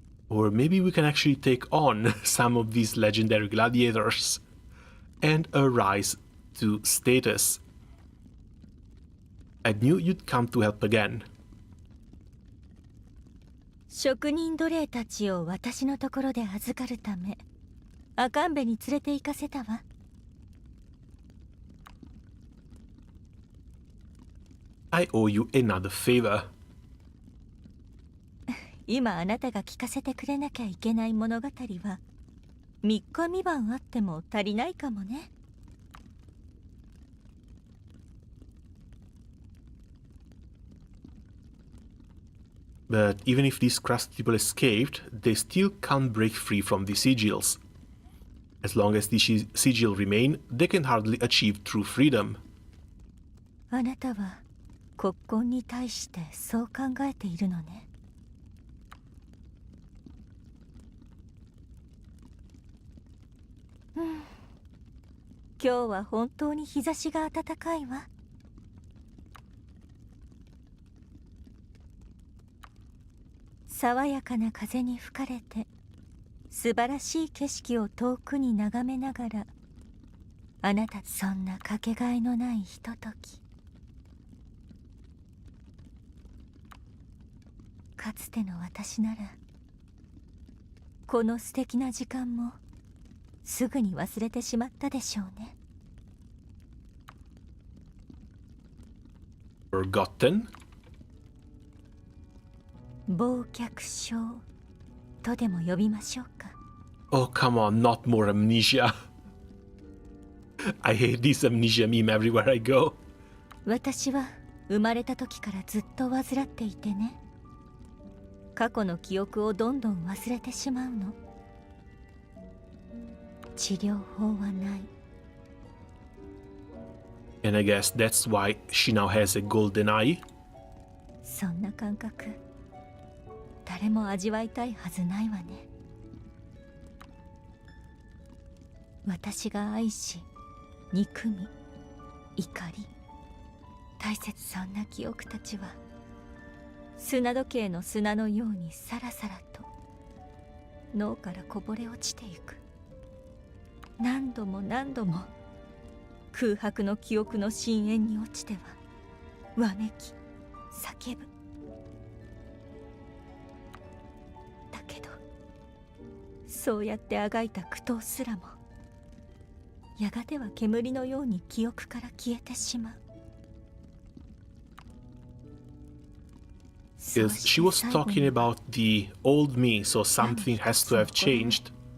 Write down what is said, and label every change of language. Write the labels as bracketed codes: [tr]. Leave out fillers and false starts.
[en] Or maybe we can actually take on some of these legendary gladiators and arise to status. I knew you'd come to help again. [ja] 職人奴隷たちを私のところで預かるため、赤んべに連れて行かせたわ。 [en] I owe you another favor. [ja] 今あなたが聞かせてくれなきゃいけない物語は3日3晩あっても足りないかもね。 [en] But even if these crusted people escaped, they still can't break free from the sigils. As long as the sigil remain, they can hardly achieve true freedom. [ja] あなたは国根に対してそう考えているのね。今日は本当に日差しが暖かいわ。爽やかな風に吹かれて素晴らしい景色を遠くに眺めながら、あなたそんなかけがえのないひととき。かつての私ならこの素敵な時間もすぐに忘れてしまったでしょうね。 [en] Forgotten? [ja] 忘却症とでも呼びましょうか。 [en] Oh, come on, not more amnesia. I hate this amnesia meme everywhere I go. [ja] 私は生まれた時からずっと患っていてね。過去の記憶をどんどん忘れてしまうの。治療法はない。 [en] And I guess that's why she now has a golden eye. [ja] そんな感覚、誰も味わいたいはずないわね。私が愛し、憎み、怒り、大切、そんな記憶たちは砂時計の砂のようにさらさらと脳からこぼれ落ちていく。何度も何度も空白の記憶の深淵に落ちてはわめき叫ぶ。だけどそうやってあがいた苦闘すらもやがては煙のように記憶から消えてしまう。 [en] Yes, she was talking about the old me, so something has to have changed.